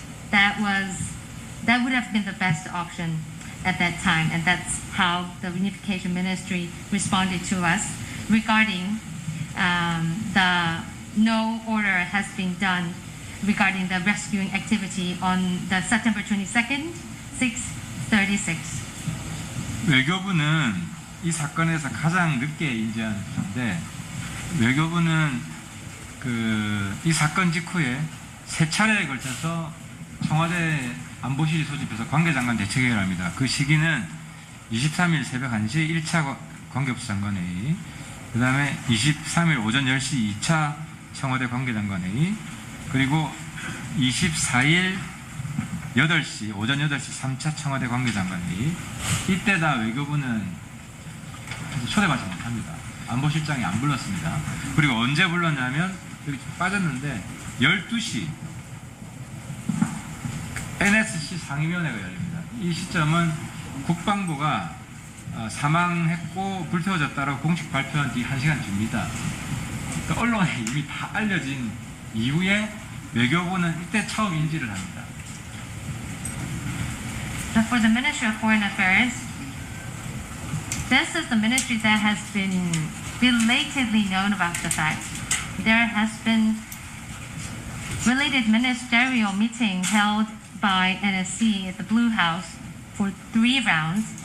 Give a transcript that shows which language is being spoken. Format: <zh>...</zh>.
<en>That would have been the best option at that time, and that's how the Reunification Ministry responded to us regarding the no order has been done regarding the rescuing activity on the September 22nd, 6:36.</en> <ko>외교부는 이 사건에서 가장 늦게 인지한 부서인데, 외교부는 이 사건 직후에 세 차례에 걸쳐서 청와대 안보실이 소집해서 관계장관 대책회의를 합니다. 그 시기는 23일 새벽 1시 1차 관계부서 장관회의, 그 다음에 23일 오전 10시 2차 청와대 관계장관회의, 그리고 24일 8시, 오전 8시 3차 청와대 관계장관회의. 이때 다 외교부는 초대받지 못합니다. 안보실장이 안 불렀습니다. 그리고 언제 불렀냐면, 여기 빠졌는데 12시 NSC 상임위원회가 열립니다. 이 시점은 국방부가 사망했고 불태워졌다고 공식 발표한 뒤 1시간 뒤입니다. 그러니까 언론에 이미 다 알려진 이후에 외교부는 이때 처음 인지를 합니다.</ko> <en>For the Ministry of Foreign Affairs, this is the ministry that has been belatedly known about the fact. There has been related ministerial meeting held by NSC at the Blue House for 3 rounds.</en>